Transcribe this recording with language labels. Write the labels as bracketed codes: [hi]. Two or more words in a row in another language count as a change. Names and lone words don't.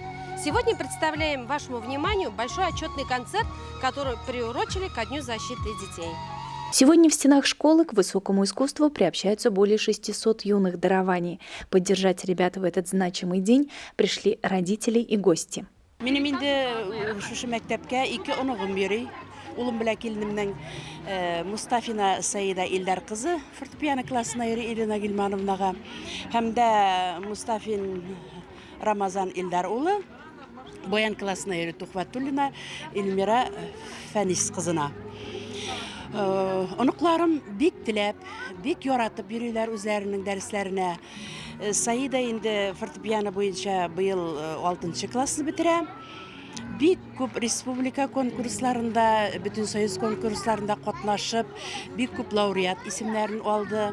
[ru] Сегодня представляем вашему вниманию большой отчетный концерт, который приурочили ко Дню защиты детей. Сегодня в стенах школы к высокому искусству приобщаются более 600 юных дарований. Поддержать ребят в этот значимый день пришли родители и гости. [tt] Минем инде шушы мәктәпкә 2 онугым йөри. Улым белән киленемнең Мустафина Саида Илдар кызы фортепиано классына йөри Ирина Гилмановнага. Һәм дә Мустафин Рамазан Илдар улы баян классына йөри Тухватуллина Эльмира Фәнис кызына. Оныкларым бик теләп, бик яратып йөриләр үзләренең дәресләренә. Саида инде фортепиано буенча быел 6 классны бетерә. Бик күп республика конкурсларында, бүтән союз конкурсларында катнашып, бик күп лауреат исемнәрен алды.